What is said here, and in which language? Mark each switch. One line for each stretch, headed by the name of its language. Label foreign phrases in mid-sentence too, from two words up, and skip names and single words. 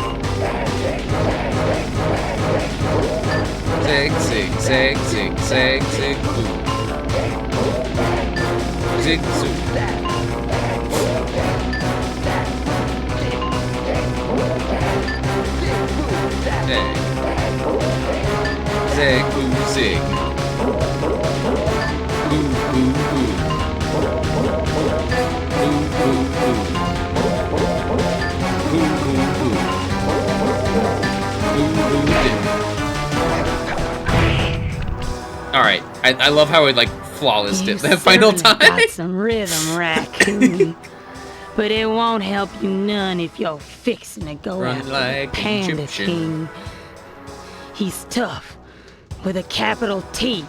English: Zig, zig, zag, zig, zag, zig, boo. Zig, zoo. Zag. Zag, boo, zig. Boo, boo, boo. Boo, boo, boo. Boo, boo, boo. Boo, boo, dip. Alright, I love how it like flawless did that final time. Got some rhythm, raccoon. But it won't help you none if you're fixing to go Run after like the Panda Egyptian. King. He's tough, with a capital T.